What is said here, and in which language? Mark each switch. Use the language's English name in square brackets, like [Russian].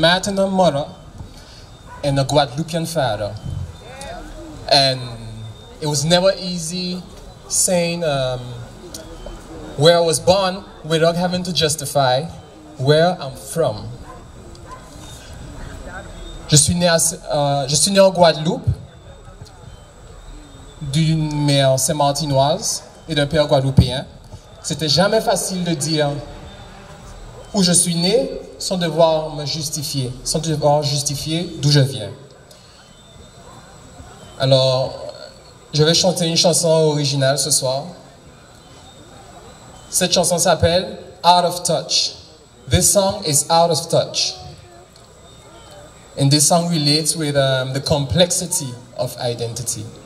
[English] Martin mother and a Guadeloupean father. And it was never easy saying where I was born without having to justify where I'm from. [French] Je suis né en Guadeloupe, d'une mère saint-martinoise et d'un père guadeloupéen. C'était jamais facile de dire où je suis né sans devoir me justifier, sans devoir justifier d'où je viens. Alors, je vais chanter une chanson originale ce soir. Cette chanson s'appelle Out of Touch. [English] This song is Out of Touch. And this song relates with the complexity of identity.